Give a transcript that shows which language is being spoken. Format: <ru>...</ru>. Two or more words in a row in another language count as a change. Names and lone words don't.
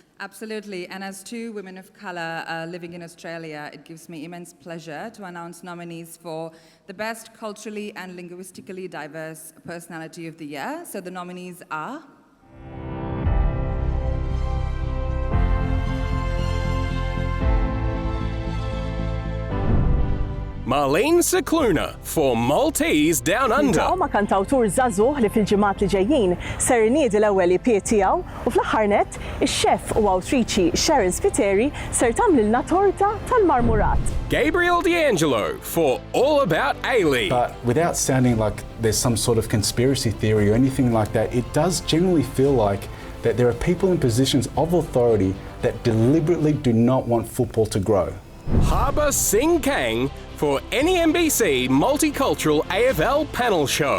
<en>Absolutely, and as 2 women of colour living in Australia, it gives me immense pleasure to announce nominees for the Best Culturally and Linguistically Diverse Personality of the Year. So the nominees are... Marlene Cicluna for Maltese Down Under.</en> <mt>Niltaqgħu ma' kantawtur żagħżugħ li fil-ġimgħat li ġejjin ser iniedi l-ewwel EP tiegħu u fl-aħħar nett ix-xef u awtriċi Sharon Spiteri ser tagħmlilna torta tal-marmurat.</mt> <en>Gabriel D'Angelo for All About Ailey. But without sounding like there's some sort of conspiracy theory or anything like that, it does genuinely feel like that there are people in positions of authority that deliberately do not want football to grow. Harbour Singh Kang for NEMBC Multicultural AFL Panel Show.</en>